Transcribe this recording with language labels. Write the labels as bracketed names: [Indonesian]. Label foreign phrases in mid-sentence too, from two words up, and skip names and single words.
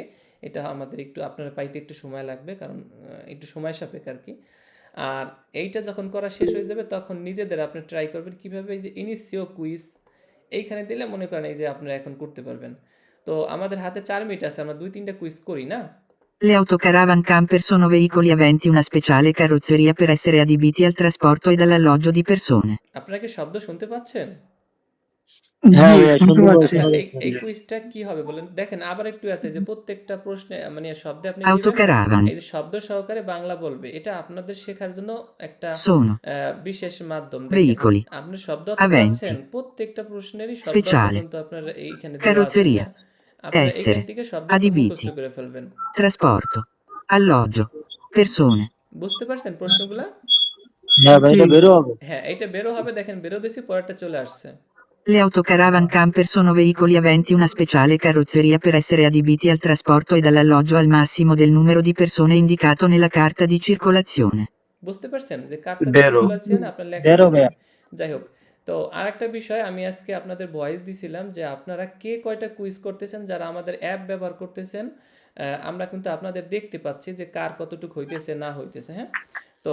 [Bangla] এটা আমাদের একটু আপনারা পাইতে একটু সময় লাগবে, কারণ একটু সময় সাপেক্ষ আর কি। আর এইটা যখন করা শেষ হয়ে যাবে, তখন নিজেদের আপনি ট্রাই করবেন কীভাবে, এই যে ইনিসিও কুইজ এইখানে দিলে মনে করেন এই যে আপনারা এখন করতে পারবেন। তো আমাদের হাতে 4 মিনিট আছে, আমরা 2-3টা কুইজ করি না? [Italian] Le autocaravan camper sono veicoli aventi una speciale carrozzeria per essere adibiti al trasporto ed all'alloggio di persone. [Bangla] আপনারা কি শব্দ শুনতে পাচ্ছেন? হ্যাঁ জি ভাইয়া, শুনতে শুনতে পাচ্ছি। আচ্ছা, পাচ্ছি। এই কুইজটা কি হবে বলেন? দেখেন আবার একটু আছে যে প্রত্যেকটা প্রশ্নে মানে শব্দে আপনি দিবেন, Autocaravan এই যে শব্দ সহকারে বাংলা বলবে। এটা আপনাদের শেখার জন্য একটা sono বিশেষ মাধ্যম। দেখেন veicoli আপনি শব্দ অর্থ aventi পাচ্ছেন, প্রত্যেকটা প্রশ্নেরই শব্দ অর্থ speciale কিন্তু আপনার এইখানে দেওয়া আছে। carrozzeria হ্যাঁ, আপনারা এখান essere থেকে শব্দ অর্থ মুখস্থ adibiti করে ফেলবেন। [Italian] trasporto alloggio persone. [Bangla] বুঝতে পারছেন প্রশ্নগুলা? হ্যাঁ ভাই, জি এটা বেরো হবে। হ্যাঁ, এইটা বেরো হবে, দেখেন বেরো দিছি, পরেরটা চলে আসছে। [Italian] Le autocaravan camper sono veicoli aventi una speciale carrozzeria per essere adibiti al trasporto ed all'alloggio al massimo del numero di persone indicato nella carta di circolazione. [Bangla] বুঝতে পারছেন যে কার্ডটা বেরো। সার্কুলেশন আপনার লেখা বেরো থাকবে। ভাইয়া। যাই হোক, তো আরেকটা বিষয় আমি আজকে আপনাদের ভয়েস দিছিলাম যে আপনারা কে কয়টা কুইজ করতেছেন, যারা আমাদের অ্যাপ ব্যবহার করতেছেন। আমরা কিন্তু আপনাদের দেখতে পাচ্ছি যে কার কতটুকু হইতেছে না হইতেছে। হ্যাঁ, তো